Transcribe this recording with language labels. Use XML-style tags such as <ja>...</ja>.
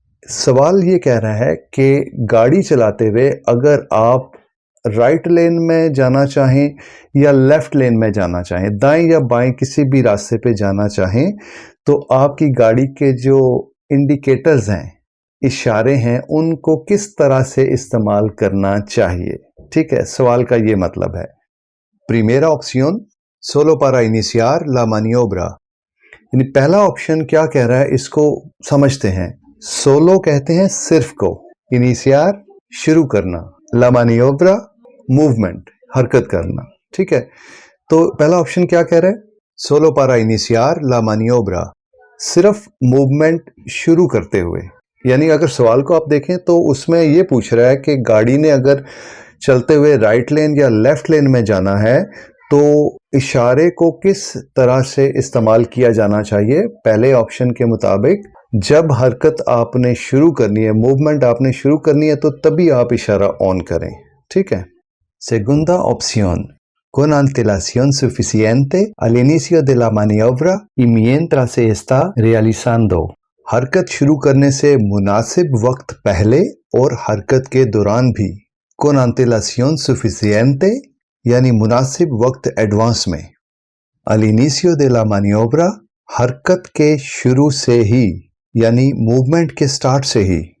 <hi>सवाल ये कह रहा है कि गाड़ी चलाते हुए अगर आप राइट लेन में जाना चाहें या लेफ्ट लेन में जाना चाहें, दाएं या बाएं किसी भी रास्ते पे जाना चाहें, तो आपकी गाड़ी के जो इंडिकेटर्स हैं, इशारे हैं, उनको किस तरह से इस्तेमाल करना चाहिए, ठीक है। सवाल का ये मतलब है।</hi> <es>Primera opción, solo para iniciar la maniobra।</es> <hi>यानी पहला ऑप्शन क्या कह रहा है, इसको समझते हैं। सोलो कहते हैं सिर्फ को, इनिशियर शुरू करना, ला मानियोब्रा मूवमेंट हरकत करना, ठीक है। तो पहला ऑप्शन क्या कह रहा है?</hi> <es>सोलो पारा इनिशियर ला मानियोब्रा,</es> <hi>सिर्फ मूवमेंट शुरू करते हुए। यानी अगर सवाल को आप देखें तो उसमें यह पूछ रहा है कि गाड़ी ने अगर चलते हुए राइट लेन या लेफ्ट लेन में जाना है तो इशारे को किस तरह से इस्तेमाल किया जाना चाहिए। पहले ऑप्शन के मुताबिक जब हरकत आपने शुरू करनी है, मूवमेंट आपने शुरू करनी है, तो तभी आप इशारा ऑन करें, ठीक है।</hi> <es>Segunda opción, con antelación suficiente al inicio de la maniobra y mientras se está realizando।</es> <hi>हरकत शुरू करने से मुनासिब वक्त पहले और हरकत के दौरान भी।</hi> <es>con antelación suficiente</es> <hi>यानी मुनासिब वक्त एडवांस में।</hi> <es>al inicio de la maniobra</es> <hi>हरकत के शुरू से ही यानी मूवमेंट के स्टार्ट से ही।</hi>